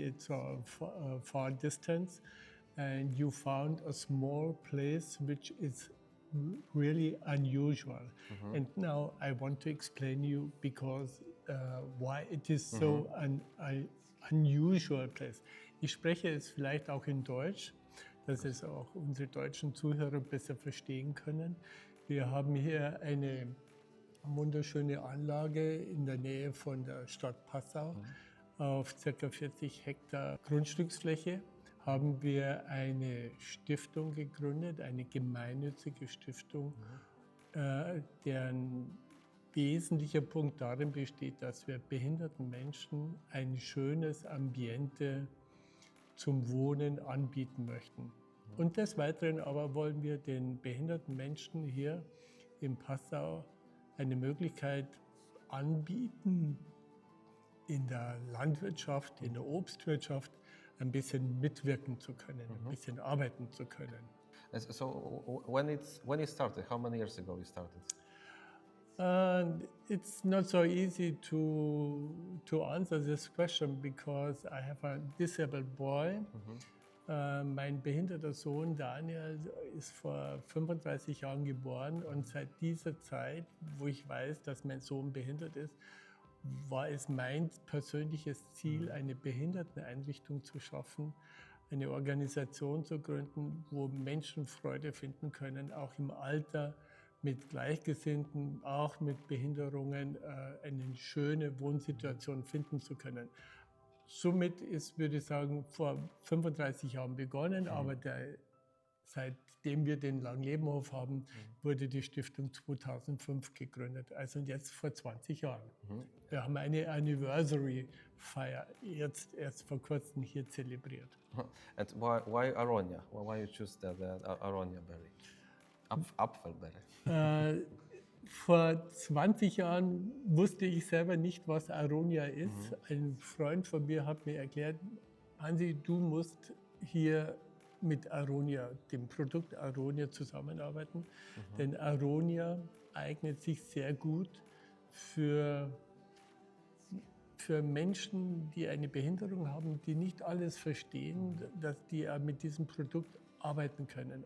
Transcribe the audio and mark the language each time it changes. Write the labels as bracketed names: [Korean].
[English] It's a far distance, and you found a small place which is really unusual. And now I want to explain you because why it is so an unusual place. [German] Ich spreche es vielleicht auch in Deutsch, dass es auch unsere deutschen Zuhörer besser verstehen können. Wir haben hier eine wunderschöne Anlage in der Nähe von der Stadt Passau. Auf ca. 40 Hektar Grundstücksfläche haben wir eine Stiftung gegründet, eine gemeinnützige Stiftung, deren wesentlicher Punkt darin besteht, dass wir behinderten Menschen ein schönes Ambiente zum Wohnen anbieten möchten. Und des Weiteren aber wollen wir den behinderten Menschen hier in Passau eine Möglichkeit anbieten, in der Landwirtschaft, in der Obstwirtschaft ein bisschen mitwirken zu können, ein bisschen arbeiten zu können. [English] So when it started, how many years ago you started? It's not so easy to answer this question because I have a disabled boy. [German] Mein behinderter Sohn Daniel ist vor 35 Jahren geboren und seit dieser Zeit, wo ich weiß, dass mein Sohn behindert ist, war es mein persönliches Ziel, eine Behinderteneinrichtung zu schaffen, eine Organisation zu gründen, wo Menschen Freude finden können, auch im Alter mit Gleichgesinnten, auch mit Behinderungen, eine schöne Wohnsituation finden zu können. Somit ist, würde ich sagen, vor 35 Jahren begonnen, aber der seitdem wir den Langlebenhof haben, wurde die Stiftung 2005 gegründet, also jetzt vor 20 Jahren. Wir haben eine Anniversary-Feier jetzt erst vor kurzem hier zelebriert. [English] And why Aronia? Why you choose the Aronia berry? Apfelberry. [German] Vor 20 Jahren wusste ich selber nicht, was Aronia ist. Ein Freund von mir hat mir erklärt, Hansi, du musst hier mit Aronia, dem Produkt Aronia, zusammenarbeiten. Denn Aronia eignet sich sehr gut für Menschen, die eine Behinderung haben, die nicht alles verstehen, dass die mit diesem Produkt arbeiten können.